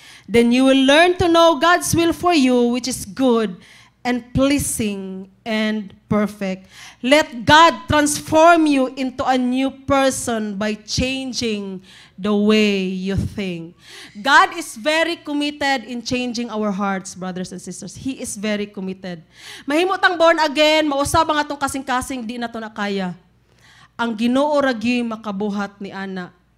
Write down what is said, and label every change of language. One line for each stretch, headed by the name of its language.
English: Then you will learn to know God's will for you, which is good and pleasing and perfect. Let God transform you into a new person by changing the way you think. God is very committed in changing our hearts, brothers and sisters. He is very committed.
Cebuano: Mahimot ang born again, mausab ang atong kasing-kasing, di na to na kaya. Ang Ginoo ra gyud makabuhat ni ana.